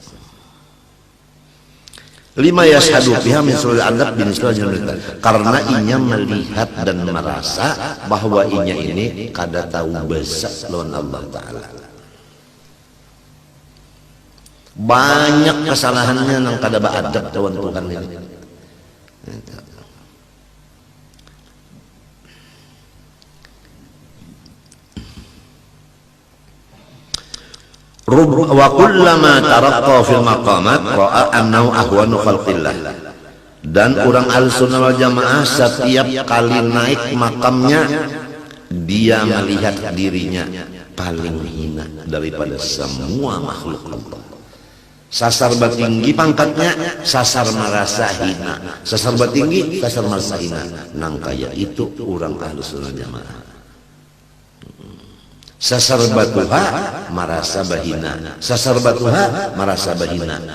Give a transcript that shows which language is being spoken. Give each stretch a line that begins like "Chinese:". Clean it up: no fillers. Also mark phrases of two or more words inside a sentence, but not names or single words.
Arabic: لما يشهد فيها من سوء الأدب بن سوء,
Banjar: karena inya melihat dan merasa bahwa inya ini kada tahu besar lawan Allah Ta'ala. Banyak kesalahannya nang kada beadab lawan Tuhan ini.
Arabic: وكلما ترقى في المقامات رأى أنه أهون خلق الله.
Indonesian: Dan orang
Arabic: أهل السنة والجماعة
Indonesian: setiap kali naik makamnya dia melihat dirinya paling hina daripada semua makhluk Allah.
Banjar: Sasar batinggi pangkatnya, sasar merasa hina. Sasar batinggi, sasar merasa hina. Nang kaya itu orang Ahlussunnah Jamaah. Sasar batuha merasa bahina, sasar batuha merasa bahina.